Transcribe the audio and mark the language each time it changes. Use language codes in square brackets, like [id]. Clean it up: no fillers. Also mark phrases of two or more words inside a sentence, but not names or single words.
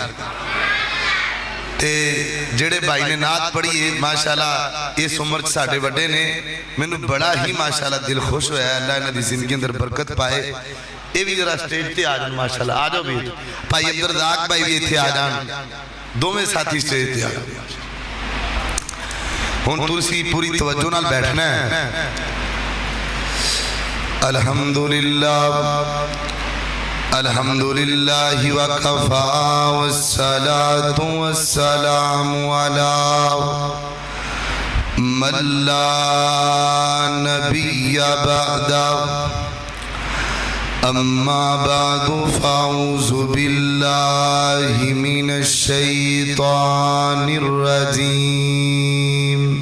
[pa] ਤੇ ਜੇੜੇ ਭਾਈ ਨੇ ਨਾਤ ਪੜ੍ਹੀ ਹੈ ਮਾਸ਼ਾਅੱਲਾਹ ਇਸ ਉਮਰ ਚ ਸਾਡੇ ਵੱਡੇ ਨੇ, ਮੈਨੂ ਬੜਾ ਹੀ ਮਾਸ਼ਾਅੱਲਾਹ ਦਿਲ ਖ਼ੁਸ਼ ਹੋਇਆ। ਅੱਲਾਹ ਇਨ੍ਹਾਂ ਦੀ ਜ਼ਿੰਦਗੀ ਅੰਦਰ ਬਰਕਤ ਪਾਏ। ਯੇ ਭੀ ਜ਼ਰਾ ਸਟੇਜ ਤੇ ਆ ਜਾਣ ਮਾਸ਼ਾਅੱਲਾਹ, ਆ ਜਾਓ ਭੀ ਭਾਈ ਅਬਦੁਲ ਰਜ਼ਾਕ ਭਾਈ ਭੀ ਇੱਥੇ ਆ ਜਾਣ, ਦੋਵੇਂ ਸਾਥੀ ਸਟੇਜ ਤੇ ਆ ਜਾਓ। ਹੁਣ ਤੁਸੀਂ ਪੂਰੀ ਤਵੱਜੋ ਨਾਲ ਬੈਠਣਾ ਹੈ। [ar] الحمد لله الحمد لله وكفى والصلاة والسلام على من لا نبي بعده أما بعد فأعوذ بالله من الشيطان الرجيم.